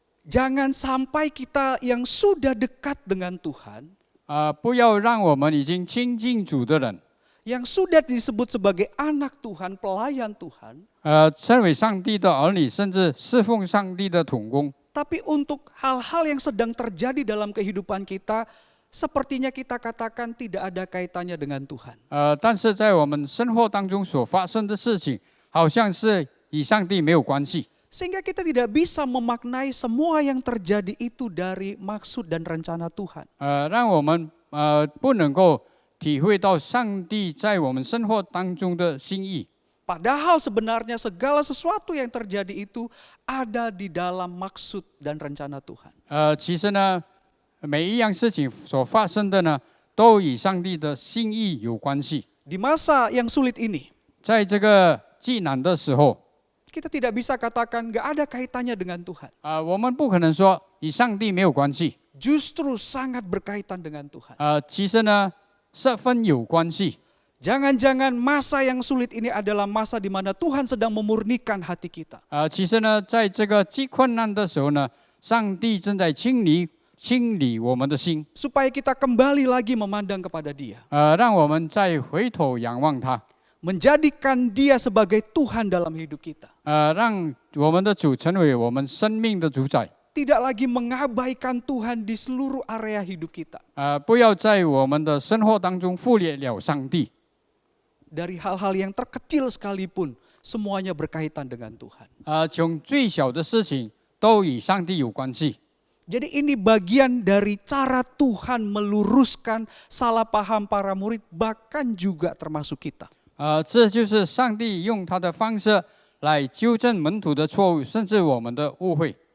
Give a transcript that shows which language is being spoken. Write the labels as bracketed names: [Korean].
[Indonesian] Jangan sampai kita yang sudah dekat dengan Tuhan, [Chinese] 不要让我们已经亲近主的人， [Indonesian] yang sudah disebut sebagai anak Tuhan, pelayan Tuhan, [Chinese] 成为上帝的儿女，甚至侍奉上帝的同工。 [Indonesian] tapi untuk hal-hal yang sedang terjadi dalam kehidupan kita, sepertinya kita katakan tidak ada kaitannya dengan Tuhan. [Chinese] 但是在我们生活当中所发生的事情，好像是与上帝没有关系。 [Indonesian] Sehingga kita tidak bisa memaknai semua yang terjadi itu dari maksud dan rencana Tuhan. [Chinese] 让我们不能够体会到上帝在我们生活当中的心意。 [Indonesian] Padahal sebenarnya segala sesuatu yang terjadi itu ada di dalam maksud dan rencana Tuhan. [Chinese] 其实呢，每一样事情所发生的呢，都与上帝的心意有关系。 [Indonesian] Di masa yang sulit ini, [Chinese] 在这个极难的时候， [Indonesian] kita tidak bisa katakan gak ada kaitannya dengan Tuhan. [Chinese] 我们不可能说与上帝没有关系。 [Indonesian] Justru sangat berkaitan dengan Tuhan. [Chinese] 其实呢，十分有关系。 [Indonesian] Jangan-jangan masa yang sulit ini adalah masa di mana Tuhan sedang memurnikan hati kita. [Chinese] 其实呢，在这个极困难的时候呢，上帝正在清理我们的心， [Indonesian] Supaya kita kembali lagi memandang kepada Dia. [Chinese] 让我们再回头仰望他， [Indonesian] Menjadikan Dia sebagai Tuhan dalam hidup kita. [Chinese] 让我们的主成为我们生命的主宰。 [Indonesian] Tidak lagi mengabaikan Tuhan di seluruh area hidup kita. [Chinese] 不要在我们的生活当中忽略了上帝。 [Indonesian] Dari hal-hal yang terkecil sekalipun, semuanya berkaitan dengan Tuhan. [Chinese] 从最小的事情都与上帝有关系。 [Indonesian] Jadi ini bagian dari cara Tuhan meluruskan salah paham para murid, bahkan juga termasuk kita. [Chinese] 这就是上帝用他的方式来纠正门徒的错误，甚至我们的误会。